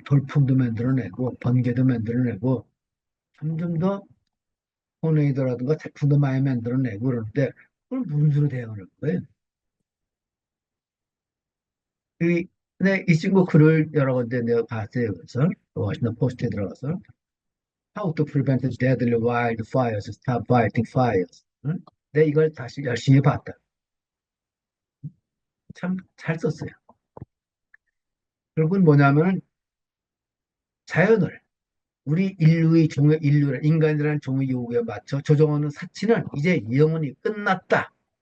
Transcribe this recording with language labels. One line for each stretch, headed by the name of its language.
Korean: 돌풍도 만들어내고 번개도 만들어내고 점점 더 토네이도라든가 태풍도 많이 만들어내고 그러는데 그걸 무슨 수로 대응하는 거예요? 근데 이 친구 글을 여러 군데 내가 봤어요. 그래서 워싱턴 포스트에 들어가서
English: How to prevent deadly wildfires, stop fighting fires.
Korean: 응? 근데 이걸 다시 열심히 봤다. 참 잘 썼어요. 결국은 뭐냐면 자연을 우리 인류를 인간이라는 종의 요구에 맞춰 조정하는 사치는 이제 영원히 끝났다.